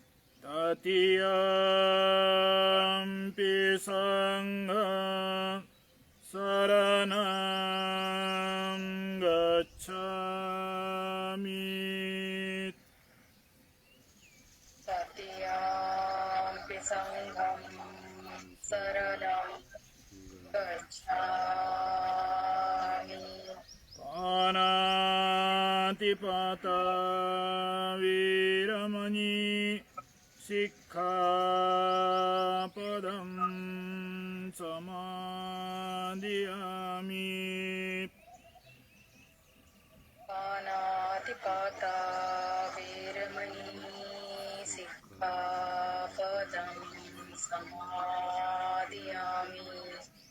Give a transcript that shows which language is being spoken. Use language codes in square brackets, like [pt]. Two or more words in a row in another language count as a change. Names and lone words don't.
[pi] तृतीयम्पि संघं शरणं गच्छामि। तृतीयम्पि संघं शरणं गच्छामि। पानातिपाता वीरमणि सिक्खापदं समादियामि। पानातिपाता वीरमणि सिक्खापदं समादियामि।